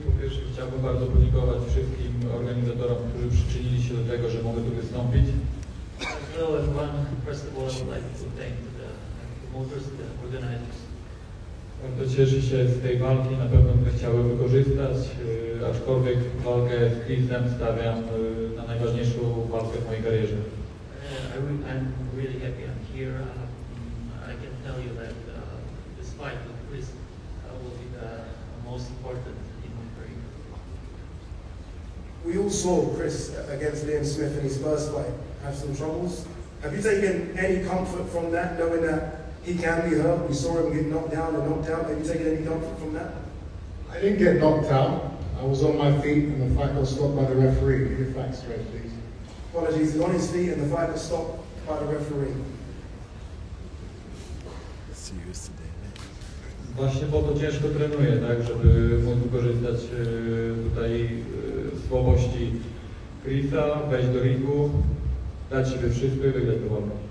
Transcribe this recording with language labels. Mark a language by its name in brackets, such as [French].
[Polish] Po pierwsze chciałbym bardzo podziękować wszystkim organizatorom, którzy przyczynili się do tego, że mogę tu wystąpić. [English] Hello everyone. First of all, I would like to thank the promoters, the organizers. [Polish] Bardzo cieszę się z tej walki, na pewno bym chciał wykorzystać, aczkolwiek walkę z Chrisem stawiam na najważniejszą walkę w mojej karierze. [English] I'm really happy I'm here. I can tell you that this fight with Chris will be the most important in my career. We all saw Chris against Liam Smith in his first fight have some troubles. Have you taken any comfort from that, knowing that he can be hurt? We saw him get knocked down and knocked out. Have you taken any comfort from that? I didn't get knocked out. I was on my feet and the fight got stopped by the referee. Get your facts straight, please. Apologies, he's on his feet and the fight was stopped by the referee. [Polish] Właśnie po to ciężko trenuję, tak, żeby móc wykorzystać tutaj słabości Chrisa, wejść do ringu, dać siebie wszystko i wygrać tę walkę.